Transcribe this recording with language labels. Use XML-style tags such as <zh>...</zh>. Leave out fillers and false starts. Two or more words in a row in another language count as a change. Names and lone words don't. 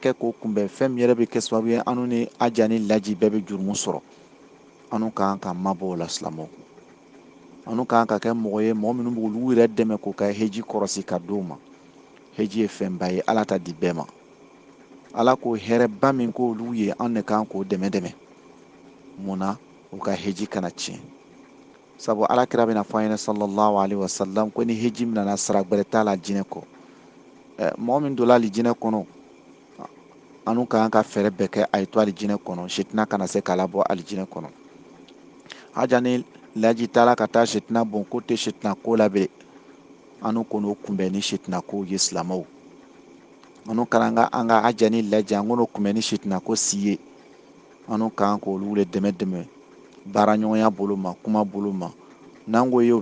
<bm>kɛ k'o kunbɛn fɛn min yɛrɛ bɛ kɛ sababu ye an ni aja ni laji bɛɛ bɛ jurumu sɔrɔ an kan ka mabɔ o la silamɛw an kan ka kɛ mɔgɔ ye mɔgɔ minnu b'olu yɛrɛ dɛmɛ k'u ka heji kɔrɔsi ka di u ma heji ye fɛnba ye Ala ta di bɛɛ ma Ala ko hɛrɛba min k'olu ye an de kan k'o dɛmɛ mun na u ka heji kana tiɲɛ sabu Alakira bɛna fɔ an ɲɛna</bm> <ar>صلى الله عليه وسلم</ar> <bm>ko ni heji min nana sara gbɛrɛ t'a la jinɛ kɔ mɔgɔ min donna alijinɛ kɔnɔ an kan ka fɛɛrɛ bɛɛ kɛ a ye to alijinɛ kɔnɔ sitina kana se k'a labɔ alijinɛ kɔnɔ haja ni laji taara ka taa sitina bon ko tɛ sitina ko la bilen an ko n'o kunbɛn ni sitina ko ye silamɛw an kan an ka haja ni laji an k'o kunbɛn ni sitina ko si ye an kan k'olu de dɛmɛ baara ɲɔgɔnya bolo ma kuma bolo ma n'an ko ye o</bm>